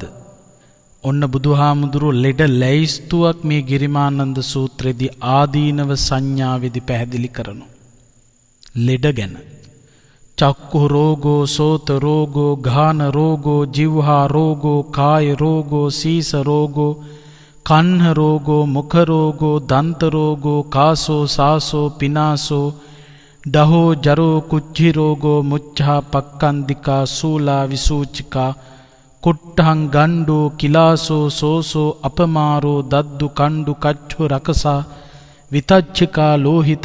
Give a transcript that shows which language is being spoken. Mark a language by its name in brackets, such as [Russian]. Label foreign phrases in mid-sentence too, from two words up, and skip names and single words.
[Sinhala] ඔන්න බුදුහාමුදුරුවෝ ලෙඩ ලැයිස්තුවක් මේ ගිරිමානන්ද සූත්‍රයේදී ආදීනව සංඥාවේදී පැහැදිලි කරනවා. ලෙඩ ගැන. [Pali] චක්ඛු රෝගෝ, සෝත රෝගෝ, ගාන රෝගෝ, ජීවහා රෝගෝ, කාය රෝගෝ, සීස රෝගෝ, කන්හ රෝගෝ, මුඛ රෝගෝ, දන්ත රෝගෝ, කාසෝ සාසෝ පිනාසෝ, දහෝ ජරෝ කුච්චි රෝගෝ, මුච්ඡා පක්ඛන්දිකා, සූලා විසූචිකා, කුට්ටං ගණ්ඩෝ, කිලාසෝ සෝසෝ, අපමාරෝ, දද්දු කණ්ඩු කච්චු රකසා, විතච්චිකා, ලෝහිත